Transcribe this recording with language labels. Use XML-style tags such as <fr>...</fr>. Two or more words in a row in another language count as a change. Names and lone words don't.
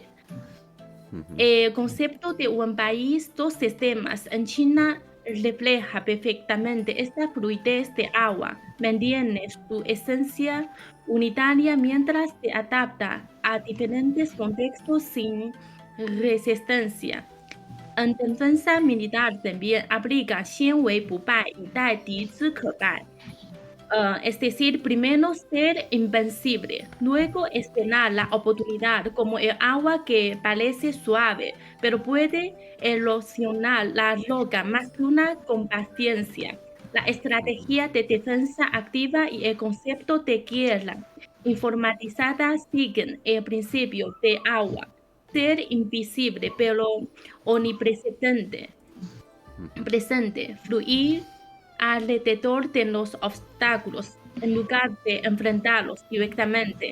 <es>El concepto de un país, dos sistemas en China refleja perfectamente esta fluidez de agua, mantiene su esencia unitaria mientras se adapta a diferentes contextos sin resistencia. En defensa militar también aplica</es> <zh>先为不败，以待敌之可败。</zh> <es>Es decir, primero ser invencible, luego esperar la oportunidad como el agua que parece suave, pero puede erosionar la roca más dura con paciencia. La estrategia de defensa activa y el concepto de guerra informatizada siguen el principio de agua, ser invisible pero omnipresente, fluir alrededor de los obstáculos en lugar de enfrentarlos directamente.</es>